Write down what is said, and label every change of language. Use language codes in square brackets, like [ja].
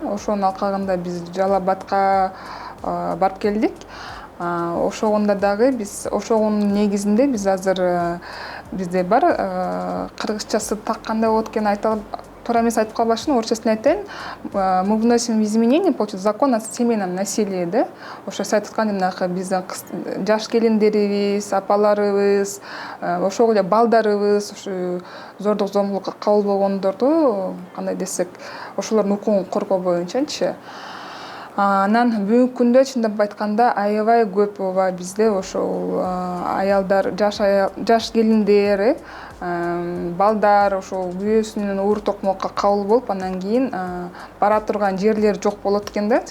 [ky] Ошонун алкагында биз Жалал Абадка барып келдик. Ошондо дагы биз ошонун негизинде биз азыр бизде бар кыргызчасы так кандай болот экенин айта туура эмес айтып калбашын, орусчасын айтайын. [ru] Мы вносим изменения в закон о семейном насилии, да? [ky] Ошо айтып аткан жанагы биздин жаш келиндерибиз, апаларыбыз, ошол эле балдарыбыз, ушу зордук зомбулукка кабыл болгондорду кандай десек, ошолордун укугун коргоо боюнчачы. Анан бүгүнкү күндө чындап айтканда аябай көп бизде ошол аялдар, жаш келиндер, балдар ошол күйөөсүнүн уур токмокко кабыл болуп, анан кийин бара турган жерлери жок болот экен да.